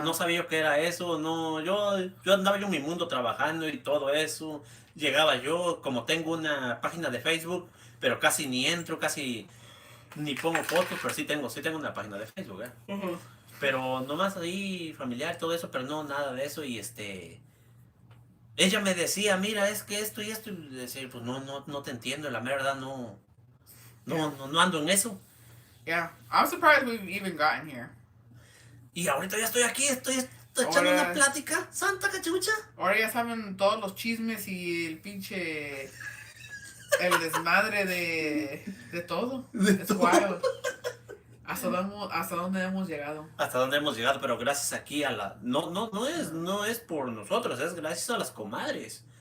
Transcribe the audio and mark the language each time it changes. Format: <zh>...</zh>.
<es>no sabía yo qué era eso, no, yo andaba yo en mi mundo trabajando y todo eso, llegaba yo, como tengo una página de Facebook, pero casi ni entro, casi ni pongo fotos, pero sí tengo una página de Facebook, ¿eh? Ujú. Pero nomás ahí familiar, todo eso, pero no, nada de eso. Y ella me decía, mira, es que esto y esto. Y decía, pues no te entiendo, la verdad no ando en eso.</es> <en>Yeah, I'm surprised we've even gotten here.</en> <es>Y ahorita ya estoy aquí, estoy echando Ahora- una plática, santa cachucha. Ahora ya saben todos los chismes y el desmadre de todo. Es wild. ¿Hasta dónde hemos llegado? Hasta dónde hemos llegado, pero gracias aquí a la... No es por nosotros, es gracias a las comadres.</es>